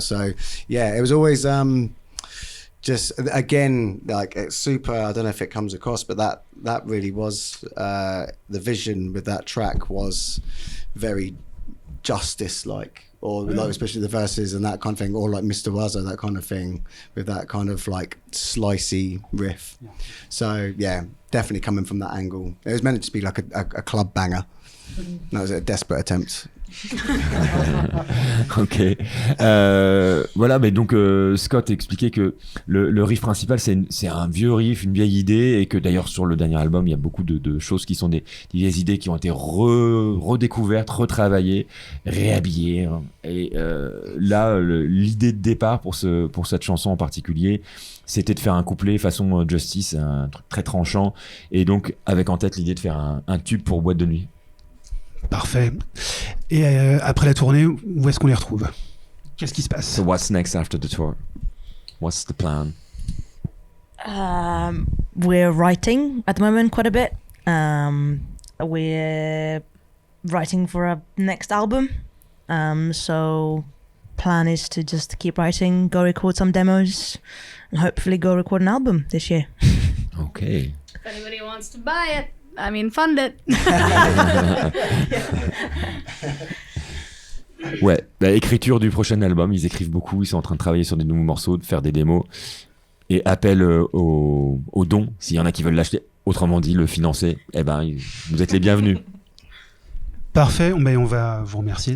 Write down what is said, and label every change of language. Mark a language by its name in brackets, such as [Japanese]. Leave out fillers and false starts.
[English] So yeah, it was always just, again, like it's super, I don't know if it comes across, but that really was the vision with that track was very justice like, or like especially the verses and that kind of thing, or like Mr. Wazza, that kind of thing, with that kind of like slicey riff. So yeah, definitely coming from that angle. It was meant to be like a club banger. That was a desperate attempt. Ok. [French] Voilà, mais donc Scott expliquait que le riff principal, c'est un vieux riff, une vieille idée, et que d'ailleurs sur le dernier album, il y a beaucoup de choses qui sont des vieilles idées qui ont été redécouvertes, retravaillées, réhabillées. Hein. Et là, l'idée de départ pour cette chanson en particulier, c'était de faire un couplet façon Justice, un truc très tranchant, et donc avec en tête l'idée de faire un tube pour boîte de nuit. Parfait. Et après la tournée, où est-ce qu'on les retrouve? Qu'est-ce qui se passe? [English] So what's next after the tour? What's the plan? We're writing at the moment quite a bit. We're writing for our next album. So plan is to just keep writing, go record some demos, and hopefully go record an album this year. Okay. If anybody wants to buy it, I mean, fund it. [French] Ouais, bah, écriture du prochain album, ils écrivent beaucoup, ils sont en train de travailler sur des nouveaux morceaux, de faire des démos, et appel aux dons, s'il y en a qui veulent l'acheter, autrement dit, le financer, eh ben, vous êtes les bienvenus. Parfait, ben, on va vous remercier.